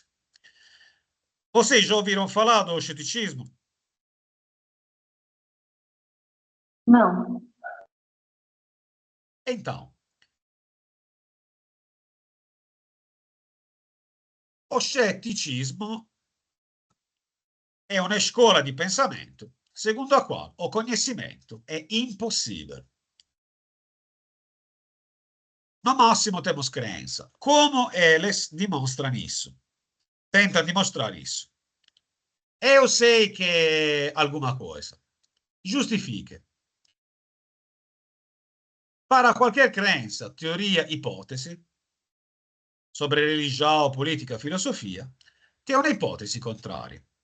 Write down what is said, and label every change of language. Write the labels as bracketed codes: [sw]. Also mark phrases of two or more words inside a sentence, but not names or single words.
[pt] Vocês já ouviram falar do ceticismo? Não. Então, o ceticismo [it] è una scuola di [pt] pensamento [it] secondo la quale [pt] o conhecimento è impossibile. [it] No massimo [pt] temos crença. Como eles demonstram isso? Tentam demonstrar isso. Eu sei que alguma coisa. Justifique. Para qualquer crença, teoria, ipotesi, sobre religião, política, filosofia, tem uma hipótese contrária.